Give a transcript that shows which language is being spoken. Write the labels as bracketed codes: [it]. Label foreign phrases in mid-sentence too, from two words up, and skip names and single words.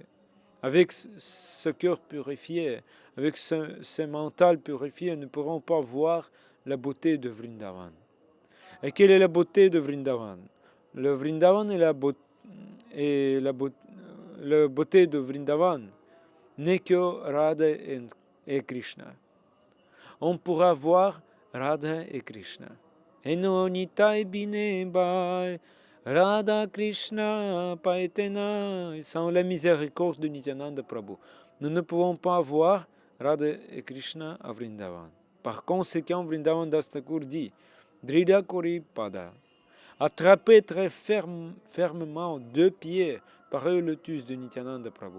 [fr] Avec ce cœur purifié, avec ce mental purifié, ne pourront pas voir la beauté de Vrindavan. Et quelle est la beauté de Vrindavan? Le Vrindavan est la beauté de Vrindavan n'est que Radha et Krishna. On pourra voir Radha et Krishna. [bn] এনো নিতাই বিনে বাই রাধা কৃষ্ণ পায়েতেনা. [fr] Sans la miséricorde de Nityananda Prabhu, nous ne pouvons pas voir Radha et Krishna à Vrindavan. Par conséquent, Vrindavan Das Thakur dit [bn] দৃঢ় করি পদ, [fr] attraper très fermement deux pieds par le lotus de Nityananda Prabhu.